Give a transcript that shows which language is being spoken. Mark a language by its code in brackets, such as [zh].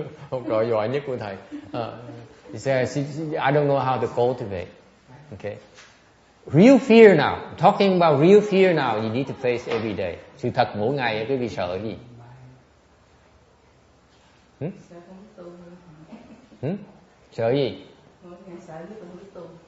[vi] Học trò giỏi nhất của thầy. [en] She says, I don't know how to cultivate. Okay. Real fear now. Talking about real fear now. You need to face every day. [vi] Sự thật mỗi ngày quý vị sợ gì? Sợ không biết tu. Sợ gì? Mỗi ngày sợ biết không biết tu.